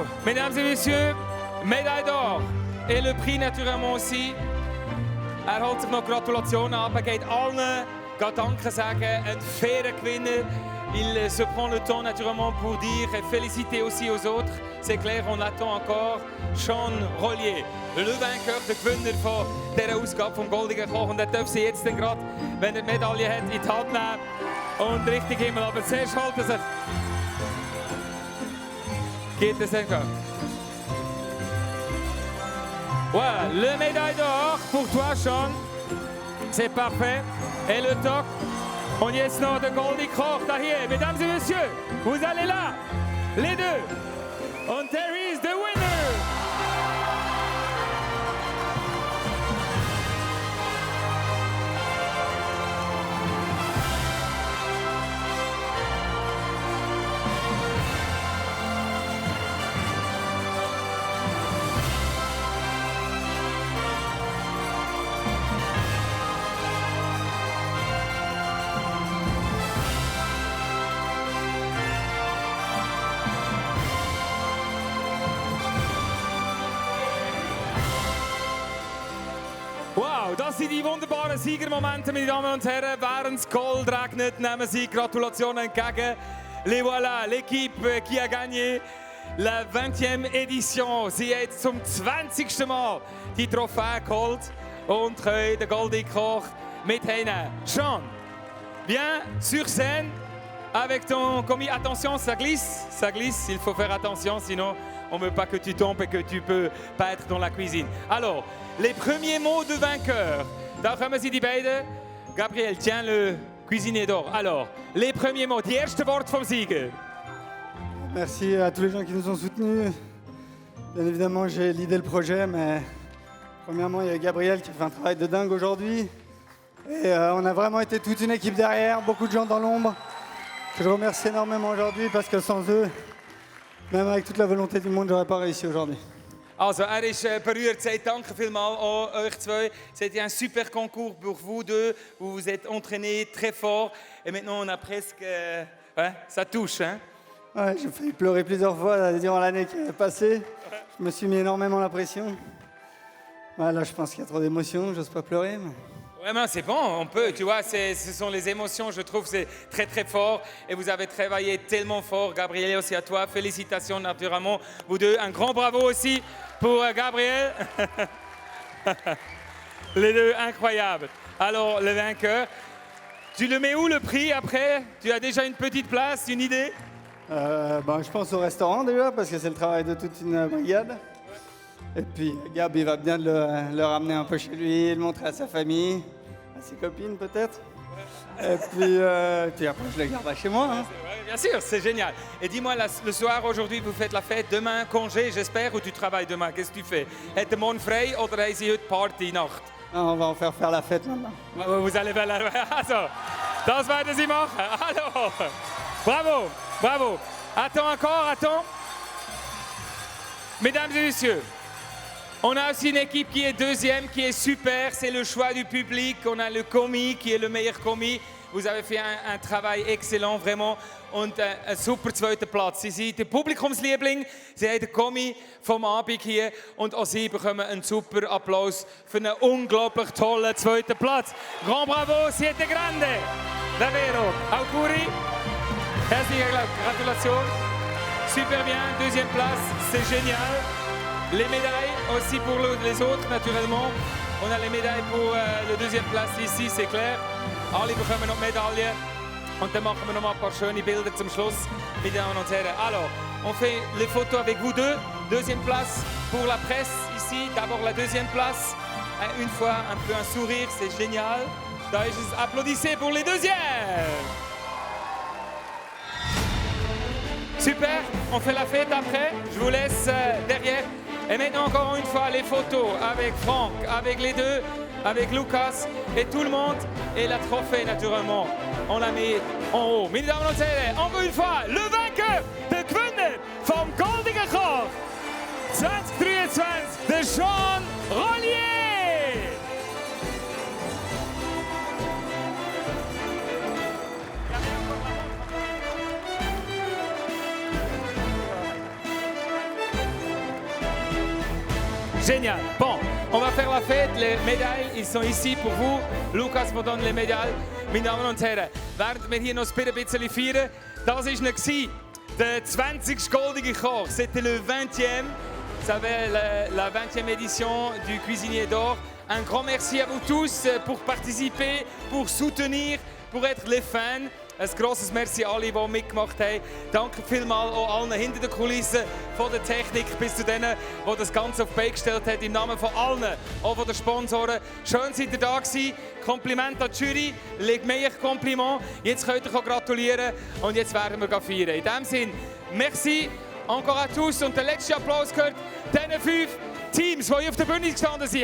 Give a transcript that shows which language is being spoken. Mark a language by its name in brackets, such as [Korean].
[French] Mesdames et messieurs, médaille d'or et le prix naturellement aussi. [German] Er holt sich noch Gratulationen ab, er geht allen Danke sagen, ein fairer Gewinner. [French] Il se prend le temps naturellement pour dire et féliciter aussi aux autres. C'est clair, on attend encore Sean Rollier, le vainqueur, [German] der Gewinner von dieser Ausgabe vom Goldigen Koch. Und er darf sie jetzt gerade, wenn er die Medaille hat, in die Hand nehmen und Richtung Himmel. Aber zuerst hält er sich. Geht es [French] encore? Voilà, le médaille d'or pour toi, Sean. C'est parfait. Et le toc. [German] Und jetzt noch der Goldigen Koch da hier. [French] Mesdames et messieurs, vous allez là. Les deux. [English] Und there is the winner. [German] Wow, das sind die wunderbaren Siegermomente, meine Damen und Herren. Während es Gold regnet, nehmen Sie Gratulationen entgegen. [French] Les voilà, l'équipe qui a gagné la 20e édition. [German] Sie hat zum 20. Mal die Trophäe geholt und können den Goldigen Koch mitnehmen. [French] Sean, viens sur scène avec ton commis. Attention, ça glisse, il faut faire attention, sinon on ne veut pas que tu tombes et que tu peux pas être dans la cuisine. Alors, les premiers mots de vainqueur. [German] Da kommen sie die beiden. Gabriel, [French] tiens le cuisinier d'or. Alors, les premiers mots, [German] die ersten Worte vom Sieger. [French] Merci à tous les gens qui nous ont soutenus. Bien évidemment, j'ai l'idée le projet, mais premièrement, il y a Gabriel qui a fait un travail de dingue aujourd'hui. Et on a vraiment été toute une équipe derrière, beaucoup de gens dans l'ombre. Que je remercie énormément aujourd'hui parce que sans eux, même avec toute la volonté du monde, j'aurais pas réussi aujourd'hui. [German] Also, er ist berührt. Sagt danke vielmals an euch zwei. [French] C'était un super concours pour vous deux. Vous vous êtes entraînés très fort. Et maintenant, on a presque... ouais, ça touche, hein? Ouais, j'ai failli pleurer plusieurs fois là, durant l'année qui est passée. Je me suis mis énormément la pression. Ouais, là, je pense qu'il y a trop d'émotions, j'ose pas pleurer. Mais... Vraiment, c'est bon, on peut, tu vois, ce sont les émotions, je trouve, c'est très très fort. Et vous avez travaillé tellement fort, Gabriel, aussi à toi. Félicitations, naturellement, vous deux. Un grand bravo aussi pour Gabriel. Les deux, incroyables. Alors, le vainqueur, tu le mets où le prix après? Tu as déjà une petite place, une idée? Je pense au restaurant déjà, parce que c'est le travail de toute une brigade. Et puis Gab, il va bien le ramener un peu chez lui, le montrer à sa famille, à ses copines peut-être. Et puis après, je le garde chez moi. Hein. Ouais, bien sûr, c'est génial. Et dis-moi, le soir, aujourd'hui, vous faites la fête. Demain, congé, j'espère, ou tu travailles demain? Qu'est-ce que tu fais? [German] Hätte morgen frei oder haben Sie heute Party, Nacht? [French] Non, on va en faire la fête maintenant. Vous allez faire la fête. [German] Also, das werden Sie machen. [French] Alors, bravo, bravo. Attends encore, attends. Mesdames et messieurs, on a aussi une équipe qui est deuxième, qui est super. C'est le choix du public. On a le commis qui est le meilleur commis. Vous avez fait un travail excellent, vraiment. [German] Und ein super zweiter Platz. Sie sind der Publikumsliebling. Sie haben den Kommi vom Abend hier. Und auch Sie bekommen einen super Applaus für einen unglaublich tollen zweiten Platz. [French] Grand bravo, [Italian] siete grande. Davvero. Auguri. [German] Herzliche Gratulation. [French] Super bien. Deuxième place. C'est génial. Les médailles aussi pour les autres, naturellement. On a les médailles pour la deuxième place ici, c'est clair. [German] Alle bekommen noch Medaillen. Und dann machen wir noch mal ein paar schöne Bilder zum Schluss, [French] mesdames et [German] Damen und Herren. [French] Alors, on fait les photos avec vous deux. Deuxième place pour la presse ici. D'abord la deuxième place. Une fois, un peu un sourire, c'est génial. [German] Da ist es. [French] Applaudissez pour les deuxièmes. Super, on fait la fête après. Je vous laisse derrière. Et maintenant, encore une fois, les photos avec Franck, avec les deux, avec Lucas et tout le monde. Et la trophée, naturellement, on la met en haut. [German] Meine Damen und Herren, [French] encore une fois, le vainqueur, [German] der Gewinner vom Goldigen Koch 2023, der Jean Rollier. [French] Génial. Bon, on va faire la fête. Les médailles, ils sont ici pour vous. Lucas vous donne les médailles. [German] Meine Damen und Herren, während wir hier noch ein bisschen feiern, das war der 20. [French] Goldige Koch. C'était le 20e. Ça avait la 20e édition du Cuisinier d'Or. Un grand merci à vous tous pour participer, pour soutenir, pour être les fans. [German] Ein grosses Merci an alle, die mitgemacht haben. Danke vielmals auch allen hinter den Kulissen, von der Technik bis zu denen, die das Ganze auf die Beine gestellt haben. Im Namen von allen, auch von den Sponsoren. Schön, seid ihr da gewesen. Kompliment an die Jury. Legt mir Kompliment. Jetzt könnt ihr gratulieren und jetzt werden wir feiern. In diesem Sinne, [French] merci encore à tous. [German] Und der letzte Applaus gehört diesen 5 Teams, die hier auf der Bühne gestanden sind.